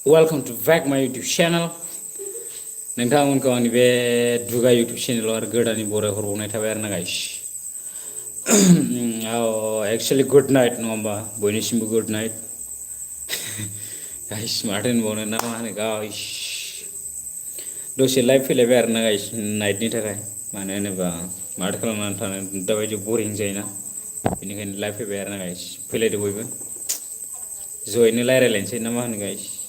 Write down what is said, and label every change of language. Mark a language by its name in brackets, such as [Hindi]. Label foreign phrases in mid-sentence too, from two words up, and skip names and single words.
[English] Welcome to back my YouTube channel. [Bodo] नोंथांमोनखौ आंनि बे दुगा YouTube channel आरो गोदाननि बराय हरबावनाय थाबाय आरो ना गाइस. [English] Actually good night [Bodo] नङा होमबा बयनिसिमबो [English] good night. [Bodo] गाइस माथो होनबावनो ना मा होनो गाइस. दसे लाइभ फैलायबाय आरो ना गाइस नाइटनि थाखाय. मानो होनोबा माथो खालामनानै थानो दाबायदि बरिं जायोना. बेनिखायनो लाइभ फैबाय आरो ना गाइस. फैलायदो बयबो. जयैनो रायलायलायनोसै ना मा होनो गाइस.